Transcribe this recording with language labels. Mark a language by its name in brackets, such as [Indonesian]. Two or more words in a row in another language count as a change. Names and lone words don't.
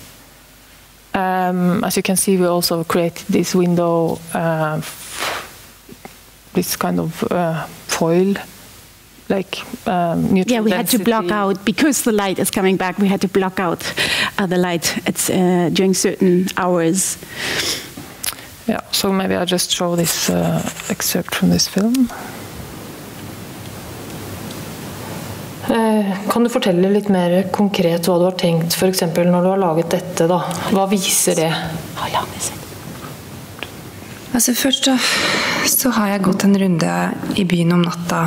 [English] As you can see, we also created this window, this kind of foil, like neutral yeah, we density. had to block out, because the light is coming back, we had to block out the light during certain hours. Yeah, so maybe I'll just show this excerpt from this film. [Norwegian] Kan du fortelle litt mer konkret hva du har tenkt, for eksempel når du har laget dette da? Hva viser det? Altså først så har jeg gått en runde i byen om natta.